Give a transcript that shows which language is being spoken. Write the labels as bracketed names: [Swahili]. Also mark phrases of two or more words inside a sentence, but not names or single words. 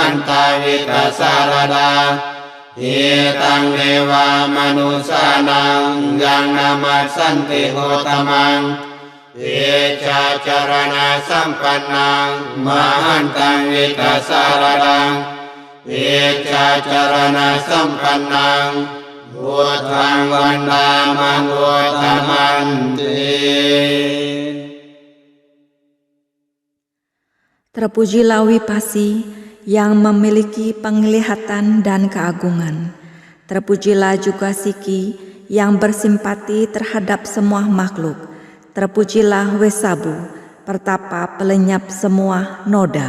[Pali] นตาวิกัสสารดาหิตังเทวามนุสานังยังนามัสสันติโหตมังเอชาจารณะสัมปันนังมหันตังวิกัสสารดังเอชาจารณะสัมปันนังพุทธังวันดามังโอตมันติ [Indonesian] Terpujilah Wipasi yang memiliki penglihatan dan keagungan. Terpujilah juga Siki yang bersimpati terhadap semua makhluk. Terpujilah Wesabu, pertapa pelenyap semua noda.